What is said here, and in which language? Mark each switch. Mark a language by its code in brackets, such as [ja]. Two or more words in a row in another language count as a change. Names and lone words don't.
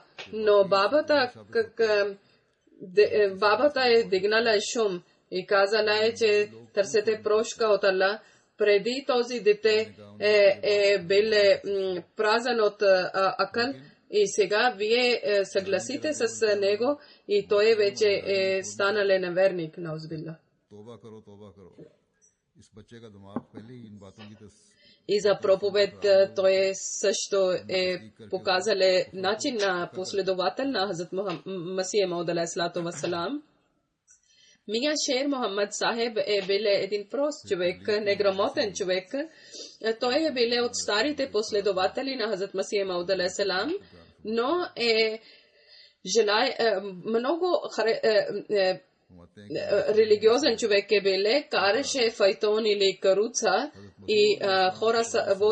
[bg] Но бабата е дигнала шум и казала е, че търсете прошка от Аллах. Преди този дете е бил празен от акъл и сега вие съгласите с него и той вече е станал неверник, наузбилла. [ur] توبہ کرو اس بچے کا دماغ پہلے ہی ان باتوں کی [bg] И за проповед той също е показал начин на последовател на Хазрат Масия Мауд [ar] عليه الصلاة والسلام. [bg] Мия Шер Мохаммад Сахеб е бил един прост човек, неграмотен човек. Той е бил от старите последователи на Хазрат Масия Мауд алейхиссалам, но е много религиозен човек е бил, караше файтон или каруца и хора са